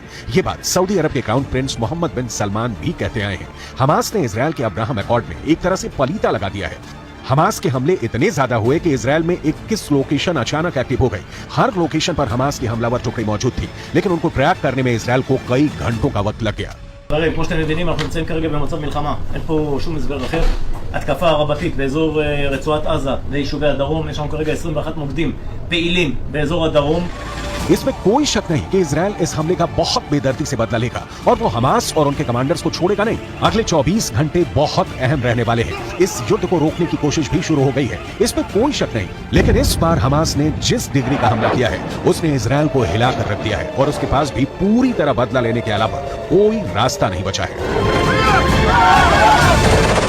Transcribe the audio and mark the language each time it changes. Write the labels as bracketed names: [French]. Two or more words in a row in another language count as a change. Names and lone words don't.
[Hindi] ये बात सऊदी अरब के क्राउन प्रिंस मोहम्मद बिन सलमान भी कहते आए हैं। हमास ने इजरायल के अब्राहम अकॉर्ड में एक तरह से पलीता लगा दिया है। हमास के हमले इतने ज्यादा हुए कि इजरायल में 21 लोकेशन अचानक एक्टिव हो गई। हर लोकेशन पर हमास की हमलावर टुकड़ी मौजूद थी, लेकिन उनको ट्रैक करने में इजरायल को कई घंटों का वक्त लग गया। [Hebrew] כמו שאתם מבינים, אנחנו נמצאים כרגע במצב מלחמה, אין פה שום הסבר אחר. התקפה רבתית באזור רצועת עזה ויישובי הדרום, יש לנו כרגע 21 מוקדים פעילים באזור הדרום. [Hindi] इसमें कोई शक नहीं कि इजरायल इस हमले का बहुत बेदर्दी से बदला लेगा और वो हमास और उनके कमांडर्स को छोड़ेगा नहीं। अगले 24 घंटे बहुत अहम रहने वाले हैं। इस युद्ध को रोकने की कोशिश भी शुरू हो गई है, इसमें कोई शक नहीं। लेकिन इस बार हमास ने जिस डिग्री का हमला किया है, उसने इजरायल को हिला कर रख दिया है और उसके पास भी पूरी तरह बदला लेने के अलावा कोई रास्ता नहीं बचा है।